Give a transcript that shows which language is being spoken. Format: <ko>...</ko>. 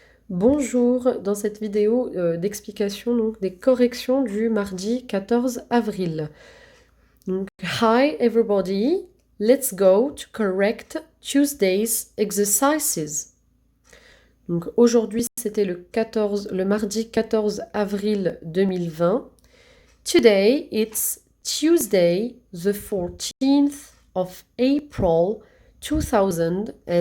<fr>Bonjour, dans cette vidéo d'explication donc, des corrections du mardi 14 avril.</fr> <en>Donc, hi everybody, let's go to correct Tuesday's exercises.</en> <fr>Donc aujourd'hui c'était le mardi 14 avril 2020.</fr> <en>Today it's Tuesday the 14th of April 2020.</en>